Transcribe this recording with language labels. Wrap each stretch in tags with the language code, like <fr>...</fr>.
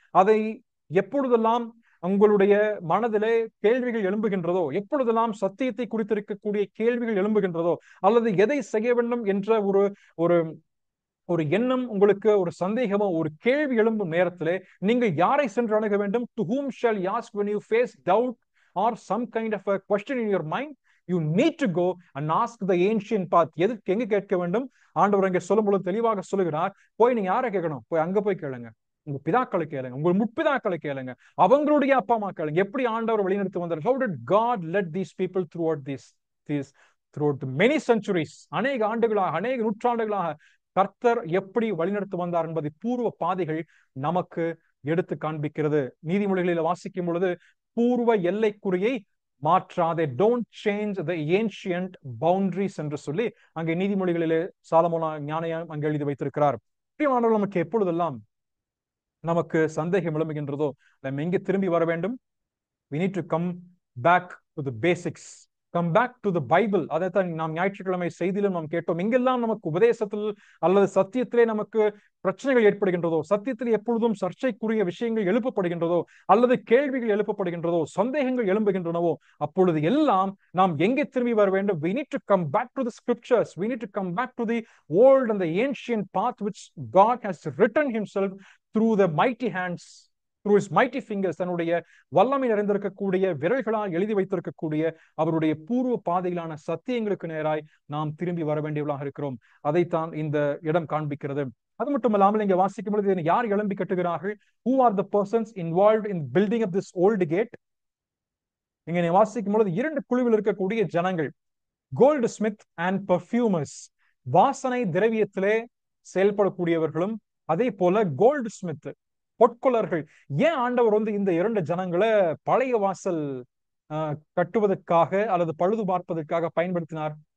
<ta>அதை எப்பொழுதெல்லாம் உங்களுடைய மனதிலே கேள்விகள் எழும்புகின்றதோ, எப்பொழுதெல்லாம் சத்தியத்தை குறித்திருக்கக்கூடிய கேள்விகள் எழும்புகின்றதோ, அல்லது எதை செய்ய வேண்டும் என்ற ஒரு எண்ணம் உங்களுக்கு, ஒரு சந்தேகமோ, ஒரு கேள்வி எழும்பும் நேரத்திலே நீங்கள் யாரை சென்று அணுக வேண்டும்?</ta> <en>To whom shall you ask when you face doubt or some kind of a question in your mind? You need to go and ask the ancient path.</en> <ta>எதுக்கு, எங்க கேட்க வேண்டும்? ஆண்டவர் அங்கே சொல்லும் பொழுது தெளிவாக சொல்லுகிறார், போய் நீங்க யாரை கேட்கணும்? போய் அங்க போய் கேளுங்க, உங்க பிதாக்களை கேளுங்க, உங்கள் முற்பிதாக்களை கேளுங்க, அவங்களுடைய அப்பா அம்மா கேளுங்க. எப்படி ஆண்டவர் வழிநடத்தி வந்தார்?</ta> <en>How did God led these people throughout the many centuries?</en> <ta>அநேக ஆண்டுகளாக, அநேக நூற்றாண்டுகளாக கர்த்தர் எப்படி வழிநடத்தி வந்தார் என்பதை பூர்வ பாதைகள் நமக்கு எடுத்து காண்பிக்கிறது. நீதிமொழிகளில் வாசிக்கும் பொழுது பூர்வ எல்லைக்குறியை மாற்றாதே,</ta> <en>don't change the ancient boundaries</en> <ta>என்று சொல்லி அங்கே நீதிமொழிகளிலே சாலமோன் ஞானியார் அங்கே எழுதி வைத்திருக்கிறார். பிரியமானவர்கள், நமக்கு எப்பொழுதெல்லாம் நமக்கு சந்தேகம் எழும்புகின்றதோ நம்ம எங்கே திரும்பி வர வேண்டும்?</ta> <en>We need to come back to the basics. Come back to the Bible.</en> <ta>அதைத்தான் நாம் ஞாயிற்றுக்கிழமை செய்தியிலும் நாம் கேட்டோம். எங்கெல்லாம் நமக்கு உபதேசத்தில் அல்லது சத்தியத்திலே நமக்கு பிரச்சனைகள் ஏற்படுகின்றதோ, சத்தியத்தில் எப்பொழுதும் சர்ச்சைக்குரிய விஷயங்கள் எழுப்பப்படுகின்றதோ, அல்லது கேள்விகள் எழுப்பப்படுகின்றதோ, சந்தேகங்கள் எழும்புகின்றனவோ, அப்பொழுது எல்லாம் நாம் எங்கே திரும்பி வர வேண்டும்?</ta> <en>We need to come back to the scriptures. We need to come back to the old and the ancient path which God has written himself through the mighty hands, through his mighty fingers.</en> <ta>தன்னுடைய வல்லமை நிறைந்திருக்கக்கூடிய விரல்களால் எழுதி வைத்திருக்கக்கூடிய அவருடைய பூர்வ பாதையிலான சத்தியங்களுக்கு நேராய் நாம் திரும்பி வர வேண்டியவர்களாக இருக்கிறோம். அதைத்தான் இந்த இடம் காண்பிக்கிறது. அது மட்டுமல்லாமல் இங்க வாசிக்கும் பொழுது இதனை யார் எழும்பி கட்டுகிறார்கள்?</ta> <en>Who are the persons involved in building up this old gate?</en> <ta>இங்க வாசிக்கும் பொழுது இரண்டு குழுவில் இருக்கக்கூடிய ஜனங்கள்,</ta> <en>goldsmith and perfumers,</en> <ta>வாசனை திரவியத்திலே செயல்படக்கூடியவர்களும், அதே போல கோல்டு ஸ்மித், பொற்கொள்ளர்கள். ஏன் ஆண்டவர் இந்த இரண்டு ஜனங்களை பழைய வாசல் கட்டுவதற்காக அல்லது பழுது பார்ப்பதற்காக பயன்படுத்தினார்?</ta>